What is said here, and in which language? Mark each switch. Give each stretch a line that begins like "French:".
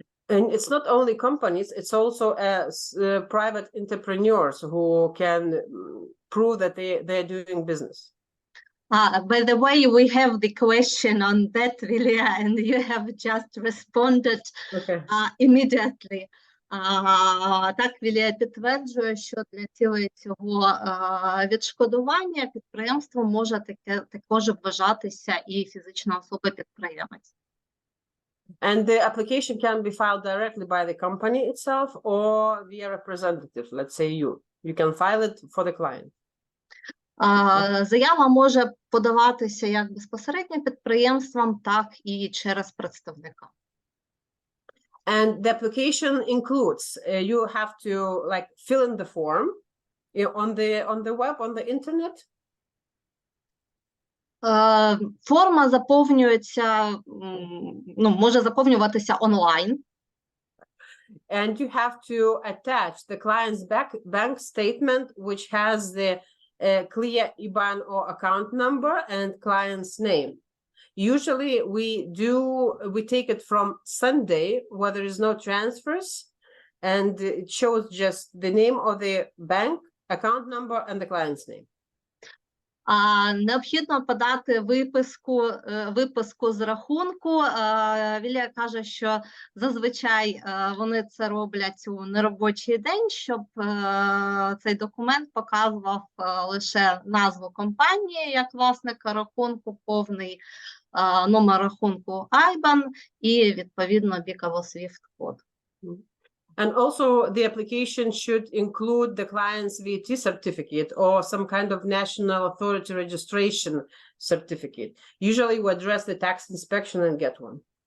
English: And it's not only companies, it's also private entrepreneurs who can prove that they're doing business. By the way, we have the question on that, Vilija, and you have just responded immediately.
Ukrainian: Так, Vilija підтверджує, що для цілей цього відшкодування підприємство може також вважатися і фізична особа-підприємець.
English: And the application can be filed directly by the company itself or via representative, let's say you. You can file it for the client.
Ukrainian: Заява може подаватися як безпосередньо підприємством, так і через представника.
English: And the application includes, you have to like fill in the form on the web, on the internet.
Ukrainian: Форма заповнюється, може заповнюватися онлайн.
English: And you have to attach the client's bank statement, which has the clear IBAN or account number and client's name. Usually we take it from Sunday where there is no transfers, and it shows just the name of the bank, account number, and the client's name.
Ukrainian: Необхідно подати виписку з рахунку. Вілія каже, що зазвичай вони це роблять у неробочий день, щоб цей документ показував лише назву компанії як власника рахунку, повний номер рахунку IBAN і, відповідно, біково SWIFT-код.
English: And also the application should include the client's VAT certificate or some kind of national authority registration certificate. Usually we address the tax inspection and get one.